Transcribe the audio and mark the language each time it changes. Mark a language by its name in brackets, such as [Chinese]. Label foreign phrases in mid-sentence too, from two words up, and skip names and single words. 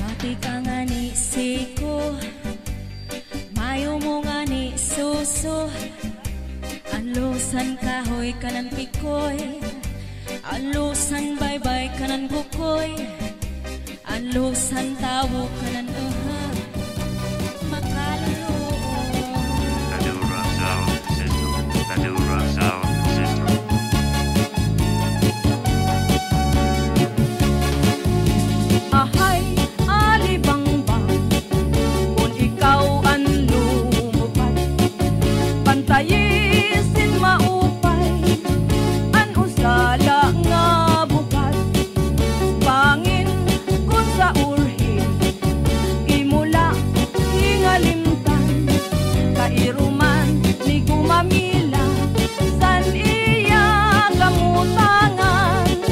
[Waray] Ari ka nga ni siko, mayo mo nga ni suso. Alusan kahoy kanan pikoy, alusan baybay kanan bukoy, alusan tawo kanan makalalo. Madura Sound System. Madura Sound System. Ahay, alibangbang, kung ikaw ang lumupad, pantayisin maupay, an usala nga bukad, bangin kung sa urhin, imula hingalimtan, kairuman ni gumamila, san iya gamutangan.